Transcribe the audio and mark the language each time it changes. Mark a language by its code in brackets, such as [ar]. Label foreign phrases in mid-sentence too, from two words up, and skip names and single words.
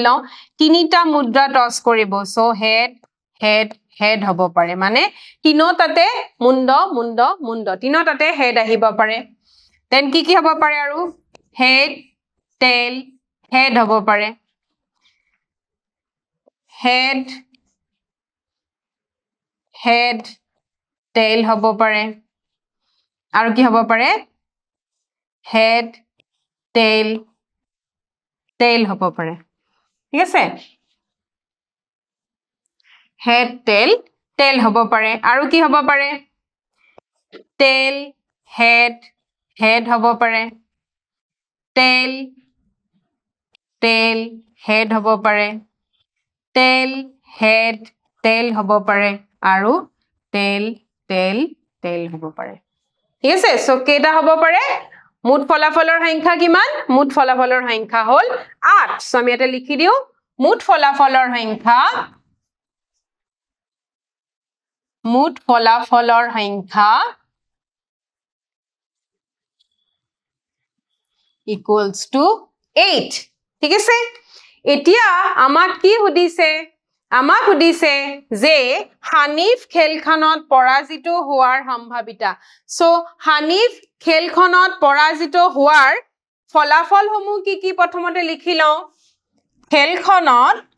[as] লওঁ 3টা মুদ্ৰা টছ কৰিব সো হেড হ'ব পাৰে মানে তিনটাতে মুণ্ড তিনটাতে হেড আহিব পাৰে দেন কি হ'ব পাৰে আৰু [en] head tail head [as] হ'ব পাৰে হেড [en] head tail [as] হব পাৰে আৰু কি হব পাৰে [en] head tail tail [as] হব পাৰে ঠিক আছে [en] head tail tail [as] হব পাৰে আৰু কি হব পাৰে [en] tail head head [as] হব পাৰে tail [en] tail head [as] হব পাৰে [en] tail head tail [as] হব পাৰে আৰু [en] tail tail tail [as] হব পাৰে ঠিক আছে সো কেটা হব পাৰে মুঠ ফলাফলৰ সংখ্যা কিমান মুঠ ফলাফলৰ সংখ্যা হল 8 সো আমি এটা লিখি দিও মুঠ ফলাফলৰ সংখ্যা [en] equals to 8 [as] ঠিক আছে এতিয়া আমাক কি সুধিছে যে হানিফ খেলখনত পৰাজিত হোৱাৰ সম্ভাৱিতা সো হানিফ খেলখনত পৰাজিত হোৱাৰ ফলাফলসমূহ কি প্ৰথমতে লিখি লও খেলখনত